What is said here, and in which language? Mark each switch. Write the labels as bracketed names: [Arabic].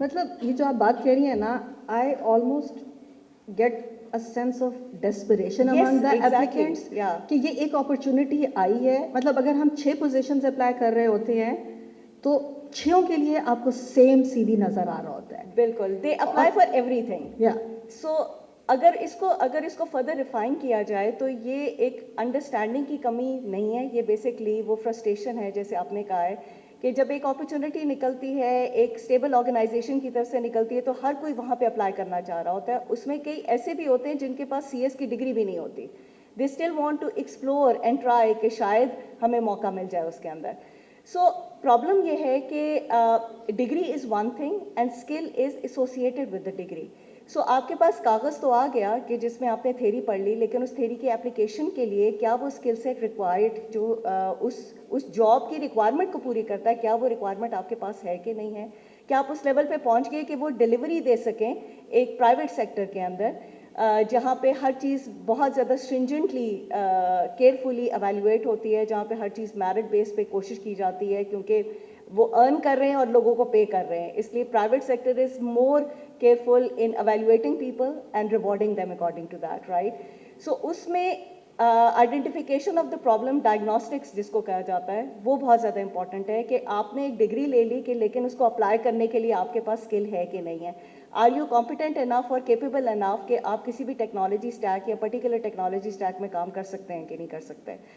[Urdu] مطلب یہ جو آپ بات کہہ رہی ہیں نا، [English] I almost get a sense of desperation among the applicants [Urdu] کہ یہ ایک اپرچونٹی آئی ہے. مطلب اگر ہم 6 پوزیشنز اپلائی کر رہے ہوتے ہیں تو 6 کے لیے آپ کو سیم سی وی نظر آ رہا ہوتا ہے. [English] بالکل، they apply for everything. [Urdu] سو اگر اس کو فردر ریفائن کیا جائے تو یہ ایک انڈرسٹینڈنگ کی کمی نہیں ہے، یہ بیسکلی وہ فرسٹریشن ہے جیسے آپ نے کہا ہے کہ جب ایک اپرچونٹی نکلتی ہے ایک اسٹیبل آرگنائزیشن کی طرف سے نکلتی ہے تو ہر کوئی وہاں پہ اپلائی کرنا چاہ رہا ہوتا ہے. اس میں کئی ایسے بھی ہوتے ہیں جن کے پاس سی ایس کی ڈگری بھی نہیں ہوتی. [English] they still want to explore and try [Urdu] کہ شاید ہمیں موقع مل جائے اس کے اندر. سو پرابلم یہ ہے کہ [English] Degree is one thing and skill is associated with the degree. [Urdu] سو آپ کے پاس کاغذ تو آ گیا کہ جس میں آپ نے تھیری پڑھ لی، لیکن اس تھیری کی اپلیکیشن کے لیے کیا وہ اسکل سیٹ ریکوائرڈ جو اس جاب کی ریکوائرمنٹ کو پوری کرتا ہے، کیا وہ ریکوائرمنٹ آپ کے پاس ہے کہ نہیں ہے؟ کیا آپ اس لیول پہ پہنچ گئے کہ وہ ڈیلیوری دے سکیں ایک پرائیویٹ سیکٹر کے اندر جہاں پہ ہر چیز بہت زیادہ اسٹرنجنٹلی کیئرفلی ایویلویٹ ہوتی ہے، جہاں پہ ہر چیز میرٹ بیس پہ کوشش کی جاتی ہے کیونکہ وہ ارن کر رہے ہیں اور لوگوں کو پے کر رہے ہیں. [English] اس لیے private sector is more careful in evaluating people and rewarding them according to that, right? [Urdu] So اس میں identification of the problem diagnostics جس کو کہا جاتا ہے وہ بہت زیادہ امپورٹنٹ ہے کہ آپ نے ایک ڈگری لے لی کہ لیکن اس کو اپلائی کرنے کے لیے آپ کے پاس اسکل ہے کہ نہیں ہے. [English] are you competent enough [Urdu] اور کیپیبل انف کہ آپ کسی بھی ٹیکنالوجی اسٹیک یا پرٹیکولر ٹیکنالوجی اسٹیک میں کام کر سکتے ہیں کہ نہیں کر سکتے.